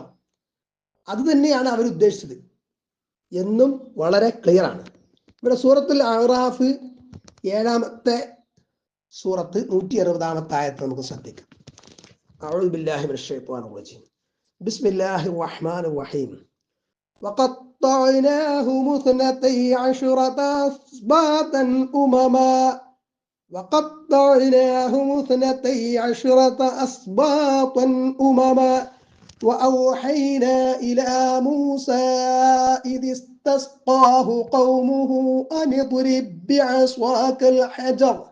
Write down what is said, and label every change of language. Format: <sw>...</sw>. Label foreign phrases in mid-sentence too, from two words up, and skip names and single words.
<ml>അത് തന്നെയാണ് അവർ ഉദ്ദേശിച്ചത് എന്നും വളരെ ക്ലിയർ ആണ്. ഇവിടെ സൂറത്തുൽ അഅറാഫ് 7 സൂറത്ത് 160 ആയത്ത് നമുക്ക് ശ്രദ്ധിക്കാം.</ml> <ar>أعوذ بالله من الشيطان الرجيم. بسم الله الرحمن الرحيم. وقطعناهم 12 أسباطا أمما وأوحينا إلى موسى إذ استسقاه قومه أن اضرب بعصاك الحجر</ar>